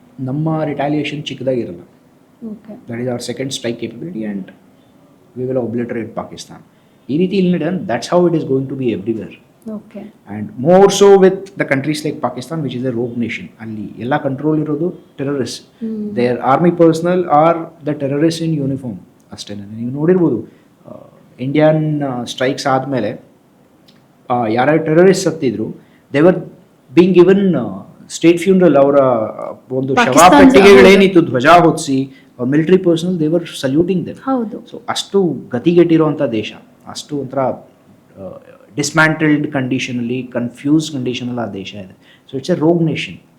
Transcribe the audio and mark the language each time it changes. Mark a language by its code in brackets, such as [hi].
[kn] ನಮ್ಮ retaliation ಚಿಕ್ಕದಾಗಿರಲ್ಲ. [en] That is our second strike capability and we will obliterate Pakistan. [kn] ಈ ರೀತಿ ಇಲ್ಲಿ [en] that's how it is going to be everywhere. And more so with the countries like Pakistan, which is a rogue nation. [kn] ಅಲ್ಲಿ ಎಲ್ಲ control ಇರೋದು terrorist. [en] their army personnel are the terrorists in uniform [kn] ಅಷ್ಟೇ. ನೀವು ನೋಡಿರ್ಬೋದು Indian strikes ಆದಮೇಲೆ ಯಾರ್ಯಾರು terrorist ಸತ್ತಿದ್ರು, [en] they were being given state funeral. [kn] ಅವರ ಒಂದು ಶವಪೆಟ್ಟಿಗೆಗಳೇನಿತ್ತು ಧ್ವಜ ಹೊತ್ತಿಸಿ military personal [en] They were saluting them. [kn] So ಅಷ್ಟು ಗತಿಗೆಟ್ಟಿರೋಂಥ ದೇಶ, ಅಷ್ಟು ಒಂಥರ ಡಿಸ್ಮ್ಯಾಂಟಲ್ಡ್ ಕಂಡೀಷನಲ್ಲಿ, ಕನ್ಫ್ಯೂಸ್ ಕಂಡೀಷನಲ್ಲಿ ಆ ದೇಶ ಇದೆ. [en] So it's a rogue nation.